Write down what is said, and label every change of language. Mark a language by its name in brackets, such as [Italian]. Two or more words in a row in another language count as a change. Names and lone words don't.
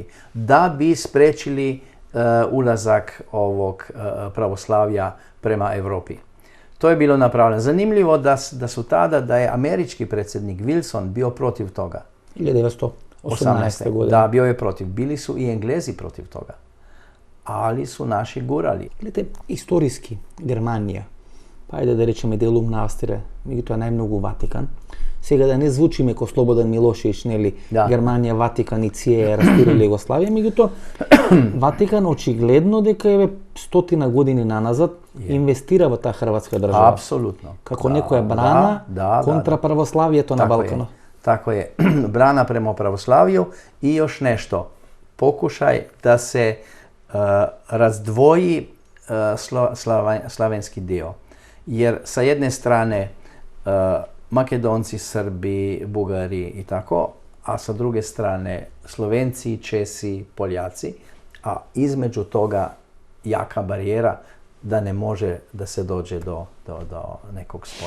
[Serbian] Da bi sprečili ulazak ovog pravoslavlja prema Evropi. To je bilo napravljeno. Zanimljivo da su tada, da je američki predsjednik Wilson bio protiv toga. 1918. godine. Da, bio je protiv. Bili su i Englezi protiv toga. Ali su naši gurali. [Macedonian] Гледате, историски Германија, па ајде да речеме делум на Австрија, меѓутоа најмногу Ватикан. Сега да не звучиме ко Слободан Милошевич, нели, Германија, Ватикан и ЦИЕ растирали Југославија, меѓутоа Ватикан очигледно дека е 100 години наназад инвестира во таа Хрватска држава. Апсолутно. Како некоја брана контра православието на Балканот. [Serbian] Tako je. Brana prema pravoslaviju i još nešto. Pokušaj da se razdvoji slavenski dio. Jer sa jedne strane Makedonci, Srbi, Bugari i tako, a sa druge strane Slovenci, Česi, Poljaci, a između toga jaka barijera da ne može da se dođe do nekog spoja.